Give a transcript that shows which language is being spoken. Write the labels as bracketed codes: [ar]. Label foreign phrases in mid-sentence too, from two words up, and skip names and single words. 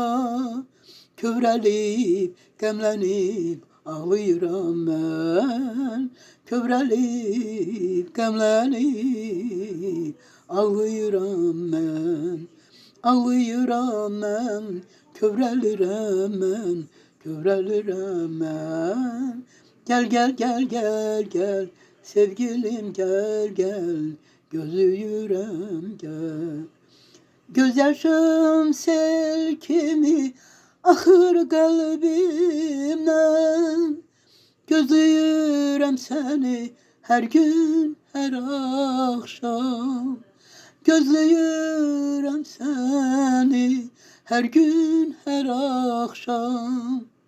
[az] Kövrəlib, qəmlənib, ağlayıram mən. Kövrəlib, qəmlənib, ağlayıram mən. Ağlayıram mən, kövrəlirəm mən, kövrəlirəm mən. [tr] Gel gel gel gel gel, sevgilim gel gel, gözüyürəm gel. [az] Gözyaşım sel kimi axır qəlbimdən. Gözləyirəm səni hər gün, hər axşam. Gözləyirəm səni hər gün, hər axşam.